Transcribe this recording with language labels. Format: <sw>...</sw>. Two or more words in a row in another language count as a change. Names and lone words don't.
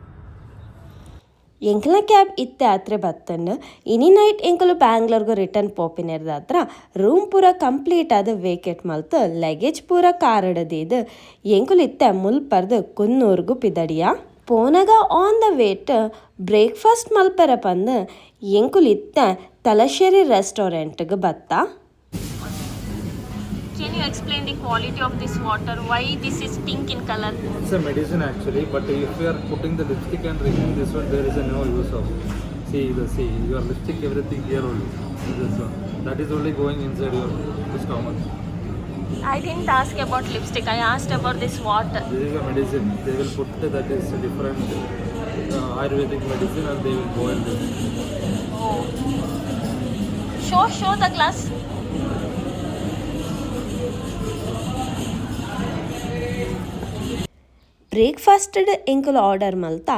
<tcy>ಎಂಕಲ ಕ್ಯಾಬ್ ಇತ್ತೆ ಆತ್ರೆ ಬತ್ತಂಡು ಇನಿ ನೈಟ್ ಎಂಕಲು ಬ್ಯಾಂಗ್ಳೂರ್ಗೆ ರಿಟರ್ನ್ ಪೋಪಿನಿರ್ದ ಹತ್ರ ರೂಮ್ ಪೂರ ಕಂಪ್ಲೀಟ್ ಆದ ವೇಕೆಟ್ ಮಲ್ತು ಲಗೇಜ್ ಪೂರ ಕಾರಡದಿದ್ದು ಎಂಕಲು ಇತ್ತೆ ಮುಲ್ಪರ್ದು ಕುನ್ನೂರ್ಗು ಪಿದಡಿಯ ಪೋನಗ</tcy> <en>on the wait</en> <tcy>ಬ್ರೇಕ್ಫಾಸ್ಟ್ ಮಲ್ಪರ ಪಂದು ಎಂಕುಲು ಇತ್ತೆ ತಲಶೇರಿ ರೆಸ್ಟೋರೆಂಟ್ಗೆ ಬತ್ತ.</tcy> <en>Can you explain the quality of this water? Why this is pink in color? It's a medicine actually, but if you are putting the lipstick and drinking this one, there is a no use of. See, your lipstick, everything here only. This one. That is only going inside your stomach. I didn't ask about lipstick. I asked about this water. This is a medicine. They will put that is a different Ayurvedic medicine and they will boil this. Oh. Show the glass.</en> <tcy>ಬ್ರೇಕ್ಫಾಸ್ಟ್ ಎಂಕಲು ಆರ್ಡರ್ ಮಲ್ತಾ</tcy>